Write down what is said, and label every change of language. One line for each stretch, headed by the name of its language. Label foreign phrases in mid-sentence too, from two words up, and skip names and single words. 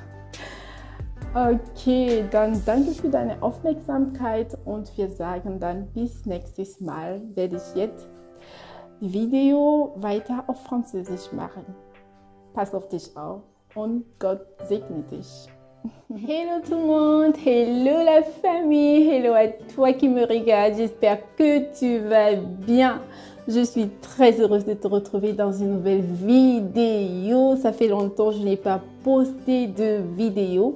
German: Okay, dann danke für deine Aufmerksamkeit und wir sagen dann bis nächstes Mal. Werde ich jetzt Video weiter auf Französisch machen. Pass auf dich auf und Gott segne dich.
French: Hello tout le monde, hello la famille, hello à toi qui me regarde, j'espère que tu vas bien. Je suis très heureuse de te retrouver dans une nouvelle vidéo. Ça fait longtemps que je n'ai pas posté de vidéo.